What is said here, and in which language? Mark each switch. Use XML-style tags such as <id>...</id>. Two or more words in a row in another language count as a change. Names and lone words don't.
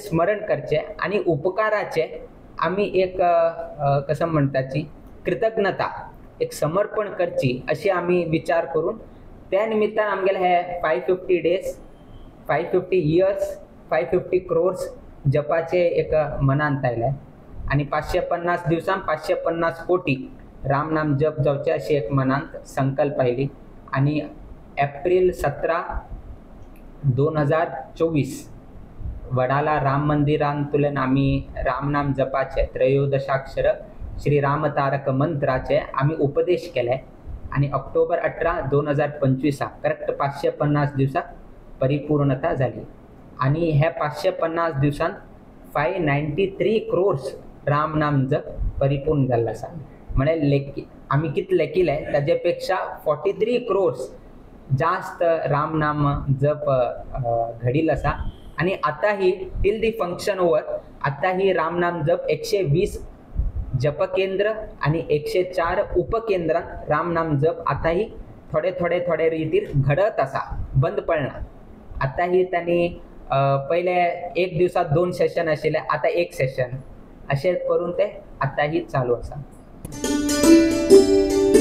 <kok>स्मरण करचे आणि उपकाराचे आमी एक कसं म्हणटाची कृतज्ञता एक समर्पण करची अशी आमी विचार करून त्या निमित्तान आमगेले हे</kok> <en>550 days 550 years 550 crores</en> <kok>जपाचे एक मनांत आयले आणि 550 दिवसांत 550 कोटी रामनाम जप जावचे अशी एक मनांत संकल्प आयली. आणि एप्रिल 17, 2024 वडाला राम मंदिरांतल्यान आमी रामनाम जपाचे त्रयोदशाक्षर श्री राम तारक मंत्राचे आमी उपदेश केले आणि ऑक्टोबर 18, 2025 करेक्ट 550 दिवसात परिपूर्णता झाली. आणि हे 550 दिवसांत 593 crores रामनाम जप परिपूर्ण जाल्लो आसा. म्हणजे आमी कितले लेखिले ताजे पेक्षा 43 crores जास्त रामनाम जप घडिल्लो आसा. आणि आता ही</kok> <en>till the function over</en> <kok>आता ही रामनाम जप 120 जपकेंद्र आणि 104 उपकेंद्रात रामनाम जप आताही थोडे रितीर घडत आसा, बंद पडना. आता ही त्यांनी पहिले एक दिवसात 2 सेशन आशिल्ले, आता 1 सेशन असे करून ते आताही चालू आसा.</kok>